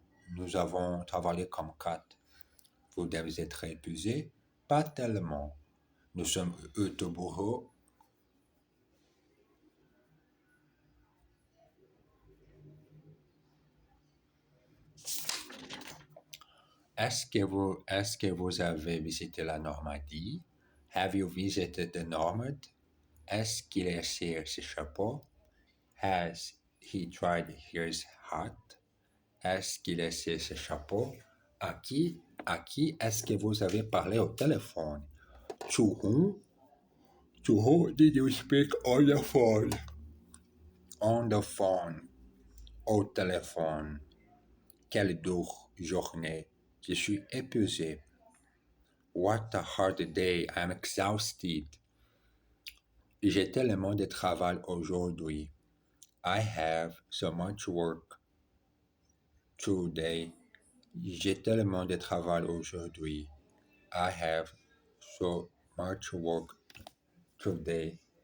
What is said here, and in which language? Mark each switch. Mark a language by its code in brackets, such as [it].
[fr] Nous avons travaillé comme quatre. Vous devez être épuisé? Pas tellement. Nous sommes au bureau. Est-ce que vous avez visité la Normandie? [en] Have you visited the Normand? [fr] Est-ce qu'il a essayé ses chapeaux? [en] Has he tried his hat? [fr] Est-ce qu'il a essayé ses chapeaux? À qui est-ce que vous avez parlé au téléphone? [en] To whom did you speak on the phone? On the phone. [fr] Au téléphone. Quelle dure journée. Je suis épuisé. [en] What a hard day. I'm exhausted. [fr] J'ai tellement de travail aujourd'hui. [en] I have so much work today. [fr] J'ai tellement de travail aujourd'hui. [en] I have so much work today.